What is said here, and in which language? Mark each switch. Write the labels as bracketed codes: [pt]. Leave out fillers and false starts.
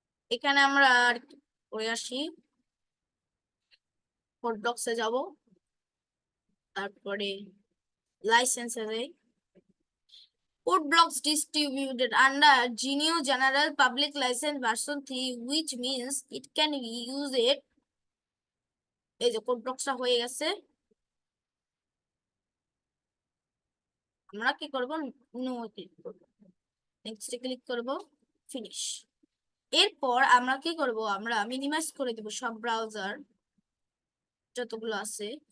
[bn] এখানে আমরা আর কি করে আসি, কোড ব্লকসে যাব, তারপরে লাইসেন্সে যাই। [en] Code blocks distributed under GNU General Public License version 3, which means it can be used। [bn] এই যে কোড ব্লকসটা হয়ে গেছে, আমরা কি করব, নো ক্লিক করব, নেক্সটে ক্লিক করব, ফিনিশ। এরপর আমরা কি করব, আমরা মিনিমাইজ করে দেব সব ব্রাউজার যতগুলো আছে।